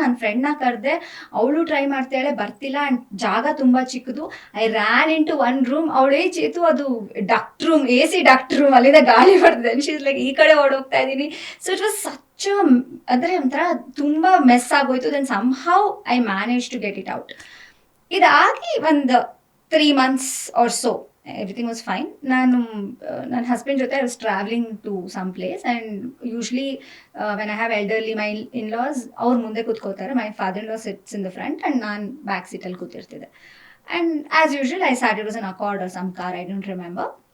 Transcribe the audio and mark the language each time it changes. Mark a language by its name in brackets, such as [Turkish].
[Kannada] ನನ್ನ ಫ್ರೆಂಡ್ನ ಕರೆದೆ, ಅವಳು ಟ್ರೈ ಮಾಡ್ತಾಳೆ, ಬರ್ತಿಲ್ಲ. ಆ್ಯಂಡ್ ಜಾಗ ತುಂಬ ಚಿಕ್ಕದು. [English] I ran into one room. [Kannada] ಅವಳೇ ಚೇತು, ಅದು duct room, AC duct room, ಅಲ್ಲಿಂದ ಗಾಳಿ ಬರ್ತದೆ. ಶೀಸ್ ಲೈಕ್ ಈ ಕಡೆ ಓಡೋಗ್ತಾ ಇದ್ದೀನಿ. [English] so it was such [Kannada] ಅಂದರೆ ಒಂಥರ ತುಂಬ ಮೆಸ್ ಆಗೋಯ್ತು. [English] Then somehow I manage to get it out. [Kannada] ಇದಾಗಿ ಒಂದು [English] 3 months or so, everything was fine. [Kannada] ನನ್ನ ಹಸ್ಬೆಂಡ್ ಜೊತೆ [English] I was travelling to some place and usually when I have elderly my in laws, [Kannada] ಅವ್ರು ಮುಂದೆ ಕೂತ್ಕೋತಾರೆ. [English] my father in law sits in the front and [Kannada] ನಾನು back ಸೀಟಲ್ಲಿ ಕೂತಿರ್ತಿದ್ದೆ. [English] And as usual I sat, it was an Accord or some car, I don't remember.